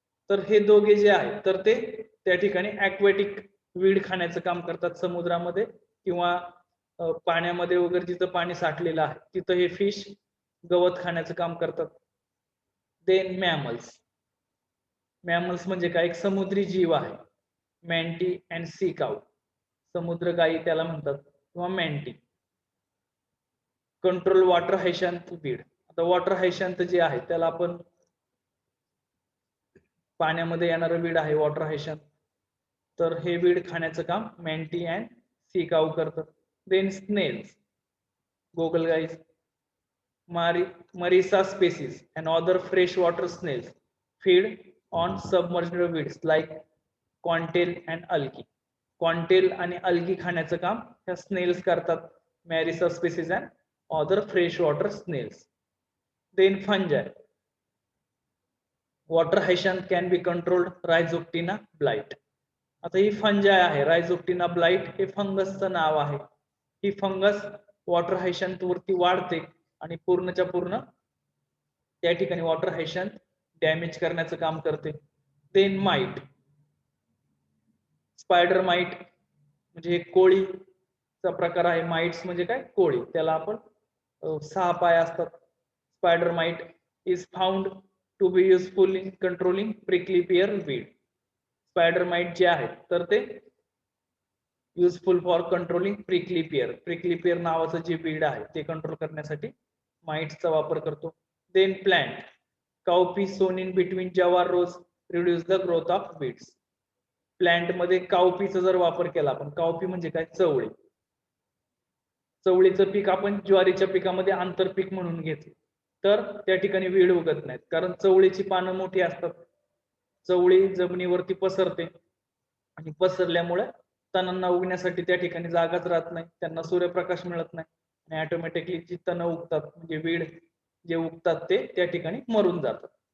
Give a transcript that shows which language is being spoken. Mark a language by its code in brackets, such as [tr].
[mr] तर हे दोघे जे आहेत तर ते त्या ठिकाणी ॲक्वेटिक वीड खाण्याचं काम करतात समुद्रामध्ये किंवा पाण्यामध्ये वगैरे जिथं पाणी साठलेलं आहे तिथं हे फिश गवत खाण्याचं काम करतात. देन मॅमल्स, मॅमल्स म्हणजे काय, एक समुद्री जीव आहे. मॅन्टी अँड सी काऊ, समुद्र गायी त्याला म्हणतात किंवा मॅन्टी. [en] Control water hyacinth weed. [mr] आता वॉटर हायशॅन्थ जे आहे त्याला आपण पाण्यामध्ये येणारं वीड आहे वॉटर हायशॅन्थ, तर हे वीड खाण्याचं काम मॅन्टी अँड सी काऊ करतात. [en] Then snails, गोगलगाईज, Marisa species and other freshwater snails feed on submerged weeds like cottontail and algae. Cottontail आणि algae [mr] खाण्याचं काम ह्या [en] Snails करतात, Marisa species and other freshwater snails. Then fungi, water hyacinth can be controlled, Rhizoctina blight. [mr] आता ही फंजाय आहे, रायझोक्टिना blight हे फंगसचं नाव आहे. ही fungus water हायशॅन्थ वरती वाढते आणि पूर्णच्या पूर्ण त्या ठिकाणी वॉटर हायशॅन्थ डॅमेज करण्याचं काम करते. देन माइट, स्पायडर माइट म्हणजे एक कोळीचा प्रकार आहे. माइट्स म्हणजे काय, कोळी. त्याला आपण 6 पाय असतात. [en] Spider mite is found to be useful in controlling prickly pear weed. Spider mite [mr] जे आहेत तर ते [en] Useful for controlling prickly pear. [mr] Prickly pier नावाचं जे वीड आहे ते कंट्रोल करण्यासाठी माइट्सचा वापर करतो. [en] Then plant cowpea sown in between jowar rows reduce the growth of weeds. [mr] Plant मध्ये काउपीचा जर वापर केला आपण, काउपी म्हणजे काय, चवळी. चवळीचं पीक आपण ज्वारीच्या पिकामध्ये आंतरपीक म्हणून घेतलं तर त्या ठिकाणी वीड उगत नाहीत, कारण चवळीची पानं मोठी असतात. चवळी जमिनीवरती पसरते आणि पसरल्यामुळे तणांना उगण्यासाठी त्या ठिकाणी जागाच राहत नाही, त्यांना सूर्यप्रकाश मिळत नाही आणि ऑटोमॅटिकली जी तण उगतात म्हणजे वीड जे उगतात ते त्या ठिकाणी मरून जातात.